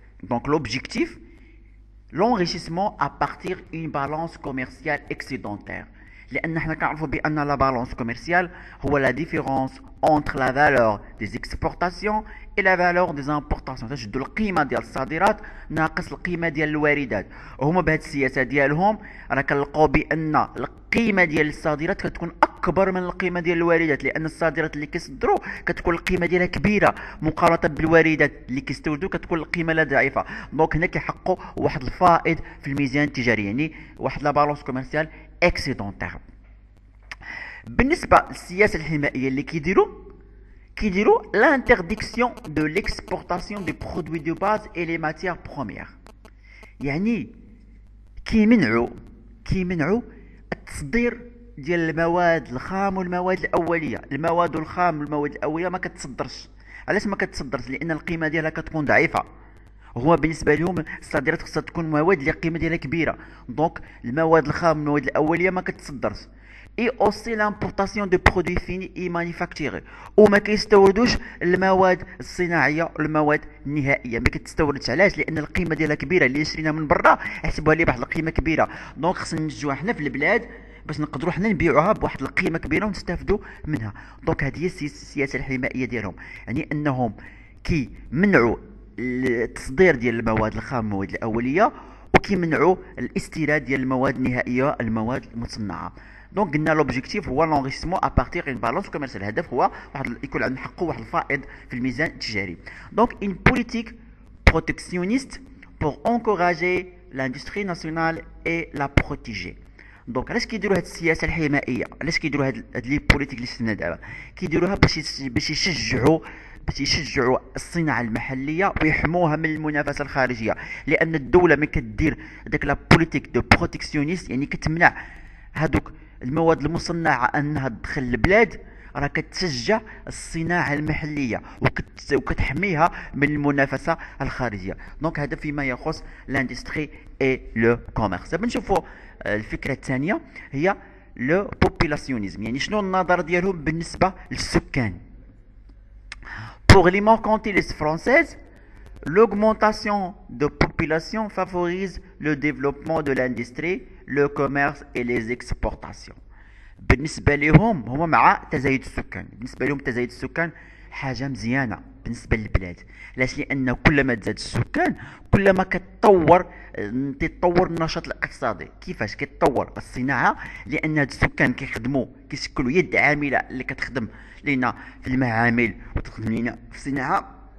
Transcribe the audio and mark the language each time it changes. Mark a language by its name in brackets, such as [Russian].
[French] Donc l'objectif, l'enrichissement à partir d'une balance commerciale excédentaire. [Arabic] لأن احنا كنعرفوا بأن [French] لا بالانس كوميرسيال هو لا ديفيرونس entre la valeur des exportations et la valeur des importations. [Arabic] تشدوا القيمة ديال الصادرات ناقص القيمة ديال الواردات. وهما بهذه السياسة ديالهم راه كنلقاو بأن القيمة ديال الصادرات كتكون أكبر من القيمة ديال الواردات، لأن الصادرات اللي كيصدروا كتكون القيمة ديالها كبيرة مقارنة بالواردات اللي كيستوردوا كتكون القيمة لا ضعيفة. دونك هنا كيحققوا واحد الفائض في الميزان التجاري، يعني واحد لا بالانس كوميرسيال اكسيدونتير. بالنسبه للسياسه الحمائيه اللي كيديروا [French] l'interdiction de l'exportation des produits de base et les matières premières. [Arabic] يعني كيمنعوا التصدير ديال المواد الخام والمواد الاوليه. المواد الخام والمواد الاوليه ما كتصدرش. علاش ما كتصدرش؟ لان القيمه ديالها كتكون ضعيفه. هو بالنسبه لهم الصادرات خصها تكون مواد اللي القيمه ديالها كبيره. دونك المواد الخام والمواد الاوليه ما كتصدرش. [French] اي اوسي لامبورطاسيون دو برودوي فيني اي مانيفاكتوري، [Arabic] وما كيستوردوش المواد الصناعيه والمواد النهائيه، ما كتستوردش. علاش؟ لان القيمه ديالها كبيره، اللي شرينا من برا يحسبوها لي بواحد القيمه كبيره. دونك خصنا ننتجوها حنا في البلاد باش نقدروا حنا نبيعوها بواحد القيمه كبيره ونستافدوا منها. دونك هذه هي السياسه الحمائيه ديالهم، يعني انهم كيمنعوا التصدير ديال المواد الخام، المواد الاوليه، وكيمنعوا الاستيراد ديال المواد النهائيه، المواد المصنعه. دونك قلنا لوبجيكتيف هو [French] لونغيسمون ابارتيغ اون بالونس كوميرسيال. [Arabic] الهدف هو يكون عندنا حقه واحد الفائض في الميزان التجاري. [French] دونك اون بوليتيك بروتكسيونيست pour encourager l'industrie nationale et la protéger. [Arabic] دونك علاش كيديروا هاد السياسه الحمائيه؟ علاش كيديروا هاد لي بوليتيك اللي شفنا دابا؟ كيديروها باش يشجعوا الصناعه المحليه ويحموها من المنافسه الخارجيه. لان الدوله ملي كدير داك لا بوليتيك دو بروتكسيونيست، يعني كتمنع هادوك المواد المصنعه انها تدخل البلاد، راه كتشجع الصناعه المحليه وكتحميها من المنافسه الخارجيه. دونك هذا فيما يخص لاندستري اي لو كوميرس. دابا نشوفوا الفكره الثانيه هي لو بوبيلاسيونيزم، يعني شنو النظر ديالهم بالنسبه للسكان. [French] Pour les mercantilistes françaises, l'augmentation de population favorise le développement de l'industrie, le commerce et les exportations. [Arabic] بالنسبه لهم هما مع تزايد السكان. بالنسبه لهم تزايد السكان حاجه مزيانه بالنسبه للبلاد. علاش؟ لان كلما تزاد السكان كلما تتطور النشاط الاقتصادي. كيفاش كيتطور الصناعه؟ لان هاد السكان كيشكلوا يد عامله اللي كتخدم لينا في المعامل وتخدم لينا في الصناعه.